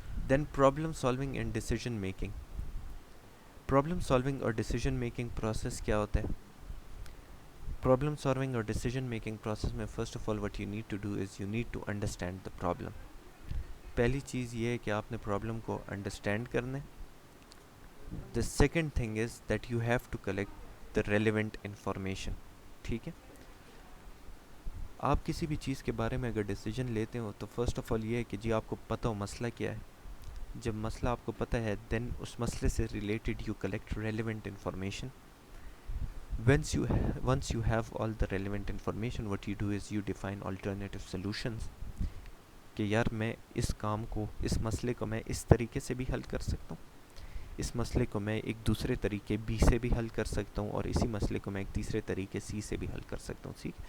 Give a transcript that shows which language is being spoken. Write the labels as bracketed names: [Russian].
[English] Then problem solving and decision making. Problem solving اور decision making process [Urdu] کیا ہوتا ہے؟ [English] Problem solving اور decision making process میں first of all what you need to do is you need to understand the problem. [Urdu] پہلی چیز یہ ہے کہ آپ نے پرابلم کو انڈرسٹینڈ کرنا ہے. [English] the second thing is that you have to collect the relevant information, [Urdu] ٹھیک ہے. آپ کسی بھی چیز کے بارے میں اگر ڈیسیجن لیتے ہو تو فرسٹ آف آل یہ ہے کہ جی آپ کو پتہ ہو مسئلہ کیا ہے. جب مسئلہ آپ کو پتہ ہے دین اس مسئلے سے related [English] You collect relevant information. once you have all the relevant information, what you do is you define alternative solutions, [Urdu] کہ یار میں اس کام کو, اس مسئلے کو میں اس طریقے سے بھی حل کر سکتا ہوں, اس مسئلے کو میں ایک دوسرے طریقے بی سے بھی حل کر سکتا ہوں, اور اسی مسئلے کو میں ایک تیسرے طریقے سی سے بھی حل کر سکتا ہوں, ٹھیک.